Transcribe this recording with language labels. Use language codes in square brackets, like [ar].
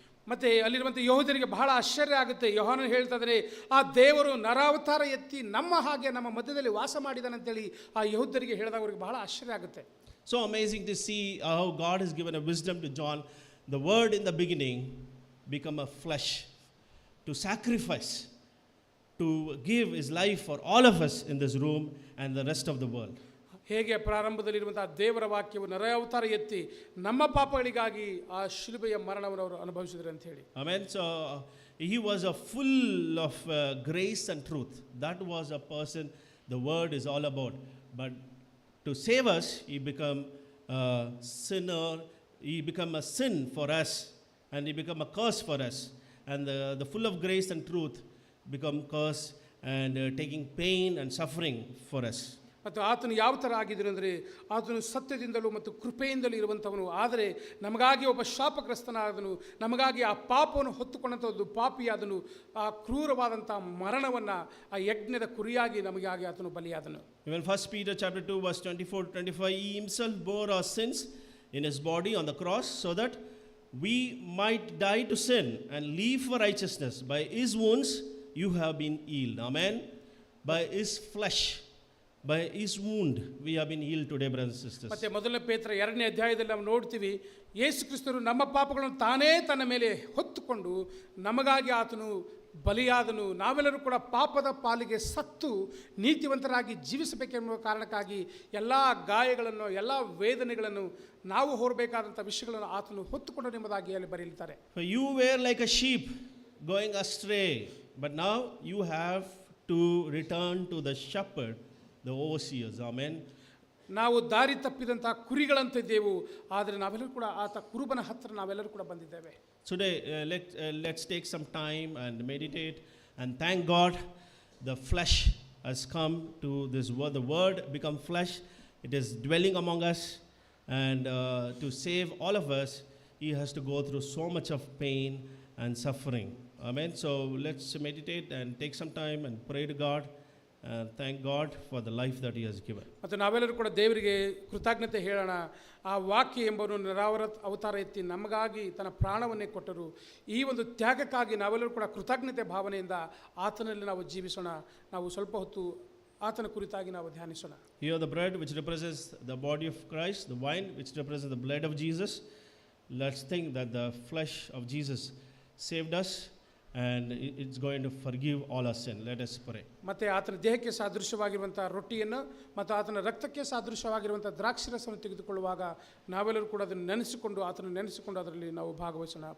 [kn] ಮತ್ತು ಅಲ್ಲಿರುವಂಥ ಯಹೂದ್ಯರಿಗೆ ಬಹಳ ಆಶ್ಚರ್ಯ ಆಗುತ್ತೆ. ಯೋಹಾನನು ಹೇಳ್ತಾ ಇದ್ದಾರೆ, ಆ ದೇವರು ನರಾವತಾರ ಎತ್ತಿ ನಮ್ಮ ಹಾಗೆ ನಮ್ಮ ಮಧ್ಯದಲ್ಲಿ ವಾಸ ಮಾಡಿದಾನಂತೇಳಿ ಆ ಯಹೂದ್ಯರಿಗೆ ಹೇಳಿದಾಗ ಅವರಿಗೆ ಬಹಳ ಆಶ್ಚರ್ಯ ಆಗುತ್ತೆ. [en] So amazing to see how God has given a wisdom to John. The word in the beginning become a flesh to sacrifice, to give his life for all of us in this room and the rest of the world. [kn] ಹೇಗೆ ಪ್ರಾರಂಭದಲ್ಲಿರುವಂತಹ ದೇವರ ವಾಕ್ಯವು ನರಾವತಾರ ಎತ್ತಿ ನಮ್ಮ ಪಾಪಗಳಿಗಾಗಿ ಆ ಶಿಲುಬೆಯ ಮರಣವನ್ನು ಅವರು ಅನುಭವಿಸಿದರು ಅಂತ ಹೇಳಿ. [en] Amen. So he was a full of grace and truth. That was a person the word is all about. But to save us, he become a sinner. He become a sin for us, and he become a curse for us. And the full of grace and truth become curse and taking pain and suffering for us. [kn] ಮತ್ತು ಆತನು ಯಾವ ಥರ ಆಗಿದ್ದನು ಅಂದರೆ ಆತನು ಸತ್ಯದಿಂದಲೂ ಮತ್ತು ಕೃಪೆಯಿಂದಲೂ ಇರುವಂಥವನು. ಆದರೆ ನಮಗಾಗಿ ಒಬ್ಬ ಶಾಪಗ್ರಸ್ತನಾದನು, ನಮಗಾಗಿ ಆ ಪಾಪವನ್ನು ಹೊತ್ತುಕೊಂಡಂಥ ಒಂದು ಪಾಪಿಯಾದನು, ಆ ಕ್ರೂರವಾದಂಥ ಮರಣವನ್ನು ಆ ಯಜ್ಞದ ಕುರಿಯಾಗಿ ನಮಗಾಗಿ ಆತನು ಬಲಿಯಾದನು. [en] Even 1 Peter chapter 2 verse 24-25, he himself bore our sins in his body on the cross so that we might die to sin and live for righteousness. By his wounds you have been healed. Amen. By his flesh, by his wound we have been healed today, brothers and sisters. [kn] ಮತ್ತೆ ಮೊದಲನೇ ಪೇತ್ರ 2ನೇ ಅಧ್ಯಾಯದಲ್ಲಿ ನಾವು ನೋಡ್ತೀವಿ, ಯೇಸು ಕ್ರಿಸ್ತನು ನಮ್ಮ ಪಾಪಗಳನ್ನು ತಾನೇ ತನ್ನ ಮೇಲೆ ಹೊತ್ತುಕೊಂಡು ನಮಗಾಗಿ ಆತನು ಬಲಿಯಾದನು. ನಾವೆಲ್ಲರೂ ಕೂಡ ಪಾಪದ ಪಾಲಿಗೆ ಸತ್ತು ನೀತಿವಂತರಾಗಿ ಜೀವಿಸಬೇಕೆಂಬ ಕಾರಣಕ್ಕಾಗಿ ಎಲ್ಲ ಗಾಯಗಳನ್ನು, ಎಲ್ಲ ವೇದನೆಗಳನ್ನು, ನಾವು ಹೊರಬೇಕಾದಂಥ ವಿಷಯಗಳನ್ನು ಆತನು ಹೊತ್ತುಕೊಂಡು ಎಂಬುದಾಗಿ ಅಲ್ಲಿ ಬರೆಯುತ್ತಾರೆ. [en] For you were like a sheep going astray, but now you have to return to the shepherd, the overseers. Amen. [kn] ನಾವು ದಾರಿ ತಪ್ಪಿದಂಥ ಕುರಿಗಳಂತಿದ್ದೆವು, ಆದರೆ ನಾವೆಲ್ಲರೂ ಕೂಡ ಆತ ಕುರುಬನ ಹತ್ತಿರ ನಾವೆಲ್ಲರೂ ಕೂಡ ಬಂದಿದ್ದೇವೆ. [en] Today, let's take some time and meditate and thank God. The flesh has come to this word. The word become flesh. It is dwelling among us, and to save all of us, he has to go through so much of pain and suffering. Amen. So let's meditate and take some time and pray to God. Thank God for the life that he has given. [kn] ಮತ್ತು ನಾವೆಲ್ಲರೂ ಕೂಡ ದೇವರಿಗೆ ಕೃತಜ್ಞತೆ ಹೇಳೋಣ. ಆ ವಾಕ್ಯ ಎಂಬನು ಅವತಾರ ಎತ್ತಿ ನಮಗಾಗಿ ತನ್ನ ಪ್ರಾಣವನ್ನೇ ಕೊಟ್ಟರು. ಈ ಒಂದು ತ್ಯಾಗಕ್ಕಾಗಿ ನಾವೆಲ್ಲರೂ ಕೂಡ ಕೃತಜ್ಞತೆ ಭಾವನೆಯಿಂದ ಆತನಲ್ಲಿ ನಾವು ಜೀವಿಸೋಣ. ನಾವು ಸ್ವಲ್ಪ ಹೊತ್ತು ಆತನ ಕುರಿತಾಗಿ ನಾವು ಧ್ಯಾನಿಸೋಣ. [en] Here the bread which represents the body of Christ, the wine which represents the blood of Jesus. Let's think that the flesh of Jesus saved us, and it's going to forgive all our sin. Let us pray. [kn] ಮತ್ತು ಆತನ ದೇಹಕ್ಕೆ ಸಾದೃಶ್ಯವಾಗಿರುವಂಥ ರೊಟ್ಟಿಯನ್ನು ಮತ್ತು ಆತನ ರಕ್ತಕ್ಕೆ ಸಾದೃಶ್ಯವಾಗಿರುವಂಥ ದ್ರಾಕ್ಷಿರಸವನ್ನು ತೆಗೆದುಕೊಳ್ಳುವಾಗ ನಾವೆಲ್ಲರೂ ಕೂಡ ಅದನ್ನು ನೆನೆಸಿಕೊಂಡು, ಆತನ ನೆನೆಸಿಕೊಂಡು ಅದರಲ್ಲಿ ನಾವು ಭಾಗವಹಿಸೋಣ.